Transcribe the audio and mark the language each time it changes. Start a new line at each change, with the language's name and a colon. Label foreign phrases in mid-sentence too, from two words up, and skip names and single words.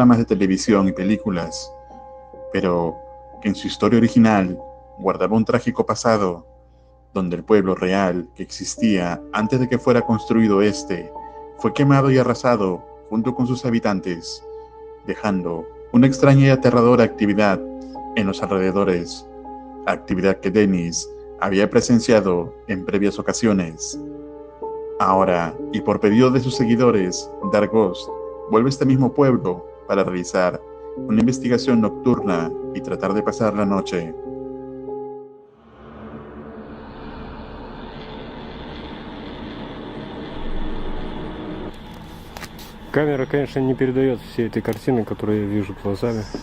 Spanish: de televisión y películas, pero que en su historia original guardaba un trágico pasado, donde el pueblo real que existía antes de que fuera construido este fue quemado y arrasado junto con sus habitantes, dejando una extraña y aterradora actividad en los alrededores, actividad que Dennis había presenciado en previas ocasiones. Ahora, y por pedido de sus seguidores, Dargos vuelve a este mismo pueblo para realizar una investigación nocturna y tratar de pasar la noche.
Russian: Камера, конечно, не передает всей этой картины, которую я вижу глазами.